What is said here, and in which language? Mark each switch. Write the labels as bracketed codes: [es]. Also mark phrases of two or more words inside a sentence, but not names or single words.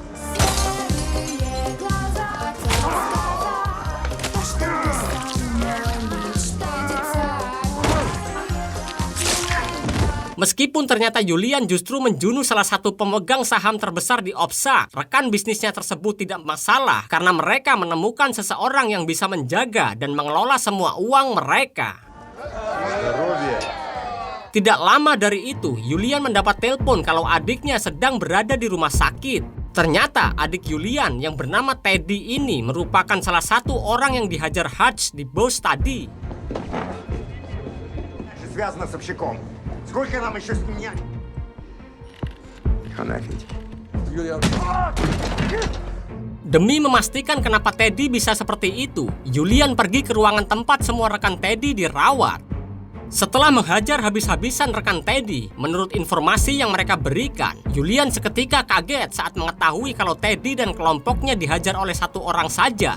[id] Meskipun ternyata Yulian justru menjunuh salah satu pemegang saham terbesar di OPSA, rekan bisnisnya tersebut tidak masalah karena mereka menemukan seseorang yang bisa menjaga dan mengelola semua uang mereka. Tidak lama dari itu, Yulian mendapat telepon kalau adiknya sedang berada di rumah sakit. Ternyata adik Yulian yang bernama Teddy ini merupakan salah satu orang yang dihajar Hutch di bos tadi. [ru] Связано с общаком. Сколько нам еще сменять? [id] Demi memastikan kenapa Teddy bisa seperti itu, Yulian pergi ke ruangan tempat semua rekan Teddy dirawat. Setelah menghajar habis-habisan rekan Teddy, menurut informasi yang mereka berikan, Yulian seketika kaget saat mengetahui kalau Teddy dan kelompoknya dihajar oleh satu orang saja.